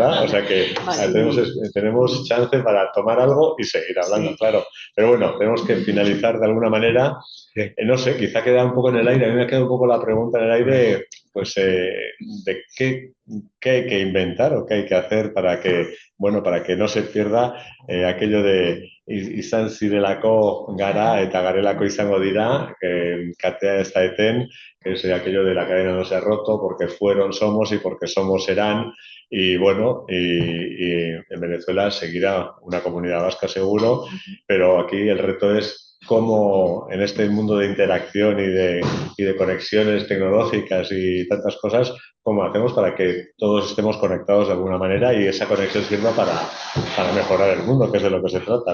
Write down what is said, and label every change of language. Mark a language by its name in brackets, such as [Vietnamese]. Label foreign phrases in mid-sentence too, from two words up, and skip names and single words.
[Spanish] O sea que tenemos chance para tomar algo y seguir hablando, claro. Pero bueno, tenemos que finalizar de alguna manera. No sé, quizá queda un poco en el aire. A mí me ha quedado un poco la pregunta en el aire, pues, de qué hay que inventar o qué hay que hacer para que, bueno, para que no se pierda aquello de [Basque] izan zirelako gara eta garelako izango dira, katea ez da eten, [Spanish] que es aquello de la cadena no se ha roto, porque fueron, somos y porque somos serán. Y bueno, y en Venezuela seguirá una comunidad vasca seguro, pero aquí el reto es cómo en este mundo de interacción y de conexiones tecnológicas y tantas cosas, cómo hacemos para que todos estemos conectados de alguna manera y esa conexión sirva para mejorar el mundo, que es de lo que se trata, ¿no?